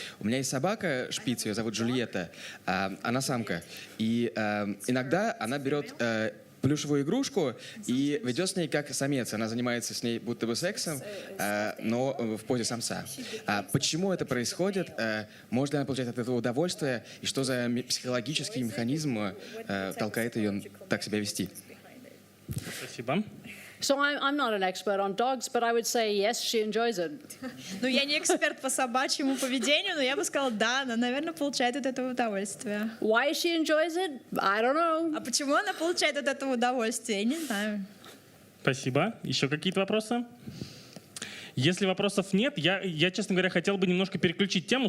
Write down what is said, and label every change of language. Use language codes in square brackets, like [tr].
[ru] У меня есть собака, шпиц, ее зовут Джульетта, она самка, и иногда она берет плюшевую игрушку и ведет с ней как самец. Она занимается с ней будто бы сексом, но в позе самца. Почему это происходит? Может ли она получать от этого удовольствие? И что за психологический механизм толкает ее так себя вести? Спасибо. [en] So I'm not an expert on dogs, but I would say yes, she enjoys it. [ru] Ну, я не эксперт по собачьему поведению, но я бы сказала, да, она, наверное, получает от этого удовольствие. [en] Why she enjoys it? I don't know. [ru] А почему она получает от этого удовольствие? Я не знаю. Спасибо. Еще какие-то вопросы? Если вопросов нет, я, честно говоря, хотел бы немножко переключить тему.